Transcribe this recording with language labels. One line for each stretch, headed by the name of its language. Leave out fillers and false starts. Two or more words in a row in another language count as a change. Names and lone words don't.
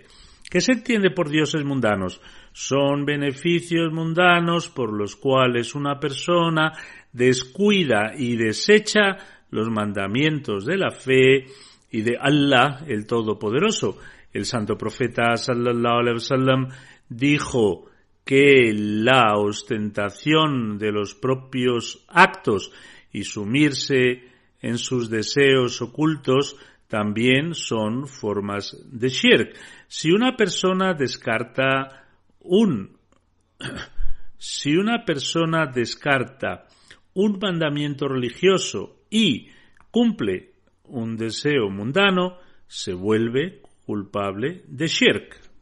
Spanish: ¿Qué se entiende por dioses mundanos? Son beneficios mundanos por los cuales una persona descuida y desecha los mandamientos de la fe y de Allah, el Todopoderoso. El santo profeta
Arabic: صلى الله عليه وسلم
Spanish: dijo que la ostentación de los propios actos y sumirse en sus deseos ocultos también son formas de shirk. Si una persona descarta un mandamiento religioso y cumple un deseo mundano, se vuelve culpable de shirk.